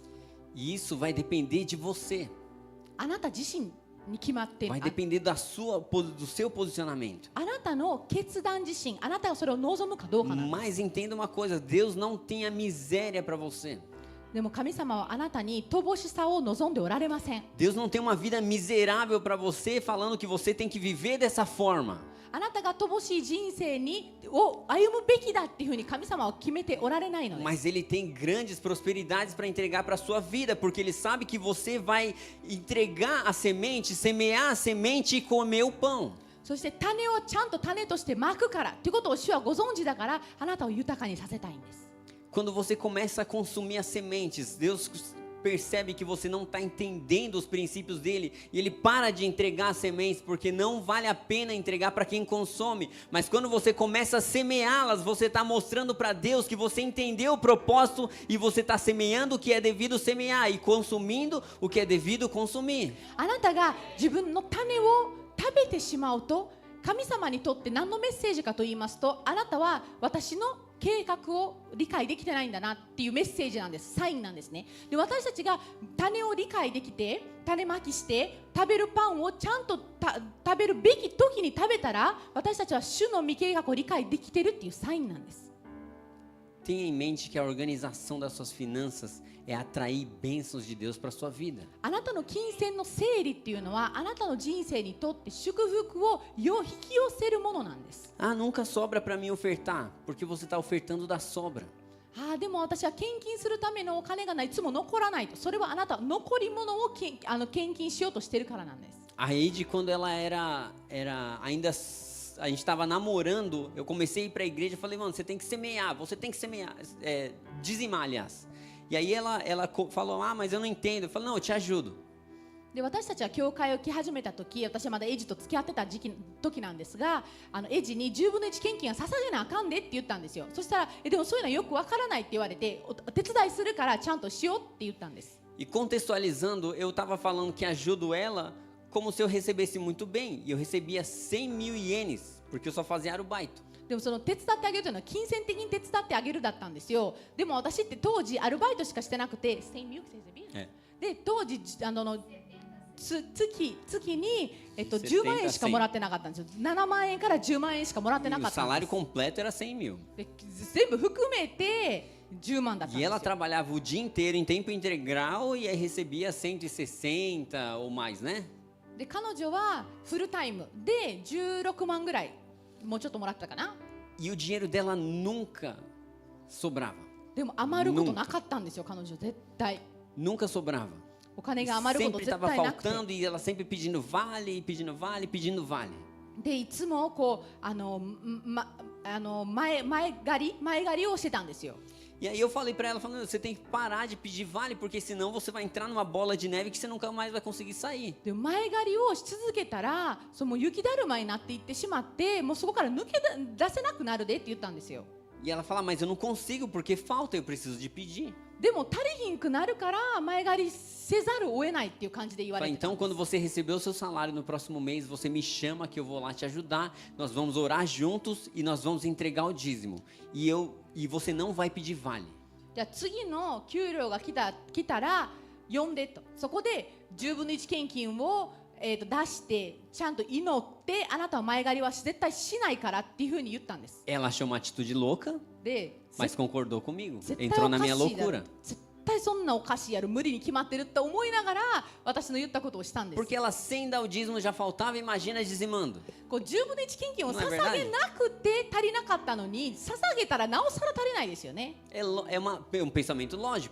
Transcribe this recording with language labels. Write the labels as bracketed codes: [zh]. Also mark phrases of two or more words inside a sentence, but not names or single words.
[pt] E isso vai depender de você. [ja] あなた自身に決まっている。 [pt] Vai depender do seu posicionamento. [ja] あなたの決断自身、あなたがそれを望むかどうかなんです。 [pt] Mas entenda uma coisa, Deus não tem a miséria para você. [ja] でも神様はあなたに乏しさを望んでおられません。 [pt] Deus não tem uma vida miserável para você, falando que você tem que viver dessa forma. [ja] あなたが乏しい人生を歩むべきだっていうふうに神様は決めておられないのです。 [pt] Mas Ele tem grandes prosperidades para entregar para a sua vida, porque Ele sabe que você vai entregar a semente, semear a semente e comer o pão. [ja] そして種をちゃんと種としてまくからということを主はご存知だから、あなたを豊かにさせたいんです。 [pt] Quando você começa a consumir as sementes, Deus percebe que você não está entendendo os princípios dele e ele para de entregar as sementes porque não vale a pena entregar para quem consome. Mas quando você começa a semeá-las, você está mostrando para Deus que você entendeu o propósito e você está semeando o que é devido semear e consumindo o que é devido consumir. [ja] あなたが自分の種を食べてしまうと、神様にとって何のメッセージかと言いますと、あなたは私の計画を理解できてないんだなっていうメッセージなんです。サインなんですね。で、私たちが種を理解できて種まきして食べるパンをちゃんと食べるべき時に食べたら、私たちは主の未計画を理解できてるっていうサインなんです。 [pt] Tenha em mente que a organização das suas finanças é atrair bênçãos de Deus para a sua vida. [ja] あなたの金銭の整理っていうのは、あなたの人生にとって祝福を引き寄せるものなんです。 [pt] Ah, nunca sobra para mim ofertar, porque você está ofertando da sobra. [ja] でも私は献金するためのお金がいつも残らないと。それはあなたは残り物を献金しようとしているからなんです。 [pt] A Eide, quando ela ainda a gente estava namorando, eu comecei a ir para a igreja e falei, mano, você tem que semear, dizimar, aliás. E aí ela falou, mas eu não entendo. Eu falei, não, eu te ajudo. [ja] で私たちは教会を来始めた時、私はまだエイジと付き合ってた時なんですが、エイジに10分の1献金は捧げなあかんでって言ったんですよ。そしたらでもそういうのはよくわからないって言われて、お手伝いするからちゃんとしようって言ったんです。 [pt] E contextualizando, eu estava falando que ajudo ela como se eu recebesse muito bem. E eu recebia 100.000 ienes, porque eu só fazia arubaito. [ja] でもその手伝ってあげるというのは金銭的に手伝ってあげるだったんですよ。でも私って当時アルバイトしかしてなくて、で当時月に、10万円しかもらってなかったんですよ。7万円から10万円しかもらってなかったんです。 [pt] O salário completo era 100.000. [ja] で全部含めて10万だったんです [pt] E [ja] よ。 [pt] ela trabalhava o dia inteiro em tempo integral e aí recebia 160 ou mais, né? [ja] で彼女はフルタイムで16万ぐらい、もうちょっともらってたかな。 [pt] E o dinheiro dela nunca sobrava. [ja] でも余ることなかったんですよ、彼女絶対。 [pt] Nunca sobrava. [ja] お金が余ること [pt] Sempre [ja] 絶 [pt] estava [ja] 対なくて。 [pt] faltando e ela sempre pedindo vale, pedindo vale, pedindo vale. [ja] でいつもこう前借りをしてたんですよ。 [pt] E aí eu falei pra ela, falando, você tem que parar de pedir vale, porque senão você vai entrar numa bola de neve que você nunca mais vai conseguir sair. [ja] で前借りをし続けたら、その雪だるまになっていってしまって、もうそこから抜け出せなくなるでって言ったんですよ。 [pt] E ela fala, mas eu não consigo porque falta, eu preciso de pedir. [ja] でも足りひんくなるから前借りせざるを得ないっていう感じで言われてたん [pt] Então, [ja] です。 [pt] quando você receber o seu salário no próximo mês, você me chama que eu vou lá te ajudar. Nós vamos orar juntos e nós vamos entregar o dízimo. E você não vai pedir vale. [ja] じゃあ次の給料が来たら呼んでと。そこで10分の1献金を、出してちゃんと祈って、あなたは前借りは絶対しないからっていうふうに言ったんです。 [pt] Ela achou uma atitude louca, [ja] で、 [pt] mas concordou comigo. [ja] 絶対 [pt] Entrou [ja] お [pt] na [ja] か [pt] minha [ja] しいだろ [pt] loucura. [ja] 絶対そんなおかしいやろ、無理に決まってるって思いながら私の言ったことをしたんです。 [pt] Porque ela sem dar o dízimo já faltava, imagina dizimando. [ja] こう10分の1献金を捧まあげなくて足りなかったのに、捧げたらなおさら足りないですよね。 [pt] É um pensamento lógico.